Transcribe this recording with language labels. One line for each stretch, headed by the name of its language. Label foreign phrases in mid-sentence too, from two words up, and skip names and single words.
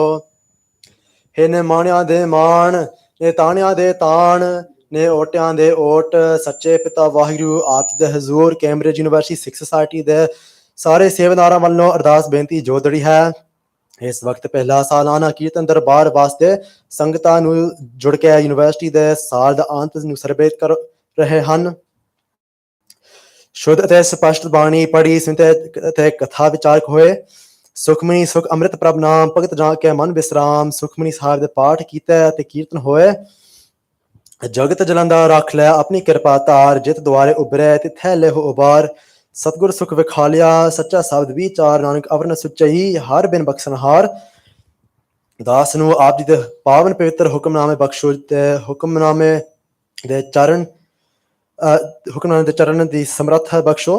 Punjabi: ਹੇ ਨੇ ਮਾਣਿਆ ਦੇ ਮਾਣ ਨੇ ਤਾਣਿਆ ਦੇ ਤਾਣ ਨੇ ਓਟੀਆਂ ਦੇ ਓਟ ਸੱਚੇ ਪਿਤਾ ਵਾਹਿਗੁਰੂ ਆਪ ਦੇ ਹਜ਼ੂਰ ਕੈਂਬ੍ਰਿਜ ਯੂਨੀਵਰਸਿਟੀ ਸਿੱਖ ਸੋਸਾਇਟੀ ਦੇ ਸਾਰੇ ਸੇਵਾਦਾਰਾਂ ਵੱਲੋਂ ਅਰਦਾਸ ਬੇਨਤੀ ਜੋਦੜੀ ਹੈ। ਇਸ ਵਕਤ ਪਹਿਲਾ ਸਾਲਾਨਾ ਕੀਰਤਨ ਦਰਬਾਰ ਵਾਸਤੇ ਸੰਗਤਾਂ ਨੂੰ ਜੁੜ ਕੇ ਯੂਨੀਵਰਸਿਟੀ ਦੇ ਸਾਲ ਦਾ ਅੰਤ ਨੂੰ ਸਰਵੇਤ ਕਰ ਰਹੇ ਹਨ। ਸ਼ੁੱਧ ਤੇ ਸਪਸ਼ਟ ਬਾਣੀ ਪੜ੍ਹੀ ਸੁਣਤੇ ਤੇ ਕਥਾ ਵਿਚਾਰਕ ਹੋਏ ਸੁਖਮਨੀ ਸੁਖ ਅੰਮ੍ਰਿਤ ਪ੍ਰਭ ਨਾਮ ਭਗਤ ਜਾ ਕੇ ਮਨ ਵਿਸ਼ਰਾਮ ਸੁਖਮਨੀ ਸਾਹਿਬ ਦੇ ਪਾਠ ਕੀਤੇ ਤੇ ਕੀਰਤਨ ਹੋਏ ਜਗਤ ਜਲੰਦਾ ਰੱਖ ਲੈ ਆਪਣੀ ਕਿਰਪਾ ਧਾਰ, ਜਿਤ ਦੁਆਰੇ ਉਭਰੈ ਤਿਥੈ ਲਿਹੁ ਉਬਾਰ। ਸਤਿਗੁਰ ਸੁਖ ਵਿਖਾਲਿਆ ਸੱਚਾ ਸ਼ਬਦ ਵਿਚਾਰ, ਨਾਨਕ ਅਵਰਨ ਸੁਚਈ ਹਰ ਬਿਨ ਬਖਸ਼ਨਹਾਰ। ਦਾਸ ਨੂੰ ਆਪ ਜੀ ਦੇ ਪਾਵਨ ਪਵਿੱਤਰ ਹੁਕਮਨਾਮੇ ਬਖਸ਼ੋ ਤੇ ਹੁਕਮਨਾਮੇ ਦੇ ਚਰਨ ਹੁਕਮਨਾਮੇ ਦੇ ਚਰਨ ਦੀ ਸਮਰੱਥਾ ਬਖਸ਼ੋ।